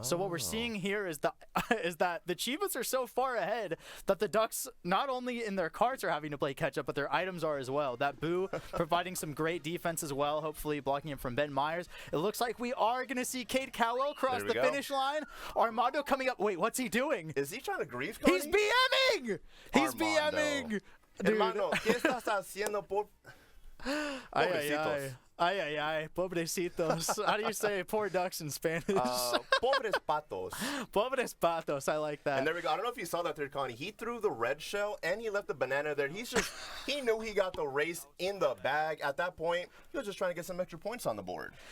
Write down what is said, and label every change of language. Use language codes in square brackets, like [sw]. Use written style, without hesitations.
[en] So what we're seeing here is that the Chivas are so far ahead that the Ducks, not only in their carts are having to play catch-up, but their items are as well. That Boo... providing some great defense as well, hopefully blocking him from Ben Myers. It looks like we are going to see Cade Cowell cross the finish line. Armando coming up. Wait, what's he doing? Is he trying to grief, Connie? He's BMing! He's BMing! Dude. [es] Hermano, ¿qué estás haciendo por... Pobrecitos. Ay, ay, ay, pobrecitos. [en] How do you say poor ducks in Spanish? [es] Pobres patos. Pobres patos, [en] I like that. And there we go. I don't know if you saw that there, Connie. He threw the red shell and he left the banana there. He knew he got the race in the bag. At that point, he was just trying to get some extra points on the board.